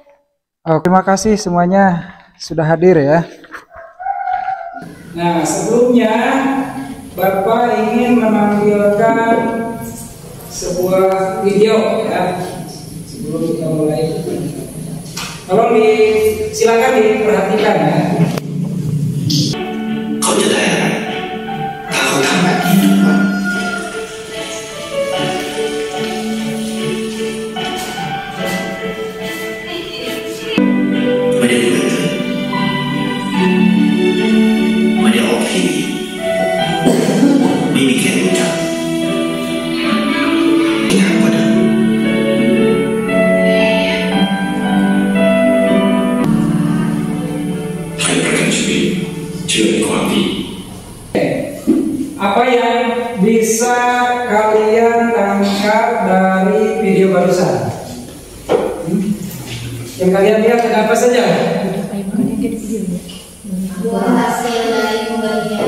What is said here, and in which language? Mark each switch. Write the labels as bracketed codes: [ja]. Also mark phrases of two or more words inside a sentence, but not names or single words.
[id] Oh, terima kasih semuanya sudah hadir ya. Nah, sebelumnya Bapak ingin menampilkan sebuah video ya sebelum kita mulai. Silakan diperhatikan ya. [th] เขาจะได้อะไรถ้าเขาทำแบบนี้ทุกวันไม่ได้ดูเลยไม่ได้ออกทีวีไม่มีใครรู้จัก งานก็เดิมให้ประกันชีวิตเชื่อในความดี [id] Apa yang bisa kalian tangkap dari video barusan? Yang kalian lihat ada apa saja? Buah hasil dari pemberian.